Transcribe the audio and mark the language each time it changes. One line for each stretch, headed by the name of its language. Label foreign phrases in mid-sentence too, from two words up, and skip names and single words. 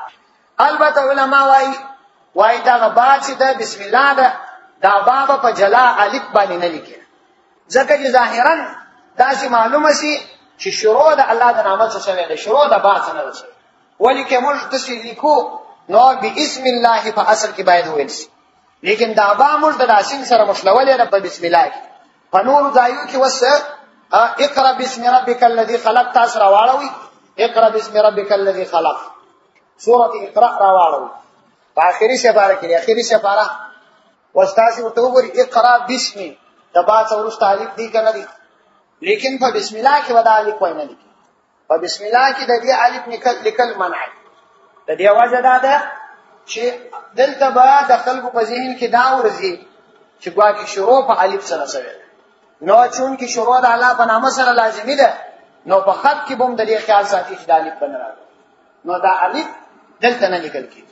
Pashto: البته علما وایي دغه با چې ده بسم الله ده، دا با به په جلا الف باندې نه لیکي، ځکه چې ظاهرا داسې معلومه سي چې شروع د الله د نامه څخه شوی ده، شروع د با څخه نه ده شوی. ولې که موږ داسې لیکو نو بسم الله په اصل کې باید وویل سي، لیکن دا با موږ د داسین سره مشلولې ده په بسم الله کې. په نورو ځایو کې وس
Arabic: اقرا بسم ربک الذي خلق
Pashto: تاسو راواړوي،
Arabic: اقرا بسم ربک الذي خلق
Pashto: سورة اقرا راواړوي په اخري سپاره کې. اخري سپاره واستاسي ورته وګوري
Arabic: اقرا بسم
Pashto: د با څو ورسته الف دی کنه دی، لیکن په بسم الله کې ودا الف وای نه لیکي. په بسم الله کې د دې الف لیکل منع. د دې وجه دا ده چې دلته به د خلکو په ذهن کې دا ورځي چې ګواکې شروع په الف سره شوی، نو چون کې شروع د الله په نامه سره لازمي ده، نو په خط کې بم د دې خیال ساتي چې د الف بن راغلی، نو دا الف دلته نه لیکل کیږي.